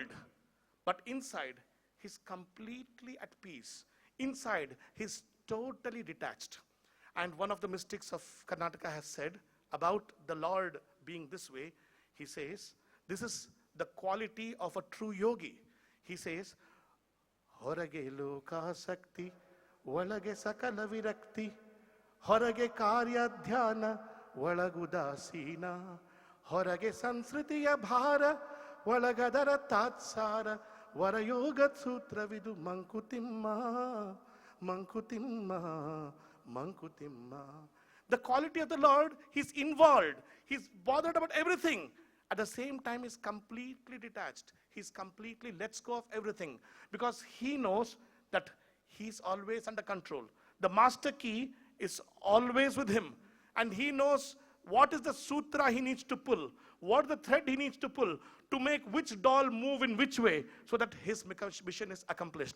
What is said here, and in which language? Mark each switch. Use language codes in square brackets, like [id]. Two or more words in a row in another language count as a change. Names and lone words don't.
[en] But inside, he's completely at peace. Inside, he's totally detached. And one of the mystics of Karnataka has said about the Lord being this way, he says, this is the quality of a true yogi. He says, [kn] ಹೊರಗೆ ಲೋಕ ಸಕ್ತಿ, ಒಳಗೆ ಸಕಲ ವಿರಕ್ತಿ ಹೊರಗೆ ಕಾರ್ಯ ಧ್ಯಾನ ಒಳಗುದಾಸೀನ ಹೊರಗೆ ಸಂಸ್ಕೃತಿಯ ಭಾರ ಒಳಗದರ ತಾತ್ಸಾರ ವರಯೋಗ ಸೂತ್ರವಿದು ಮಂಕುತಿಮ್ಮ ಮಂಕುತಿಮ್ಮ ಮಂಕುತಿಮ್ಮ. [en] The quality of the Lord, he's involved, he's bothered about everything. At the same time, he's completely detached. He's completely lets go of everything because he knows that he's always under control. The master key is always with him, and he knows what is the sutra he needs to pull, what the thread he needs to pull to make which doll move in which way so that his mission is accomplished.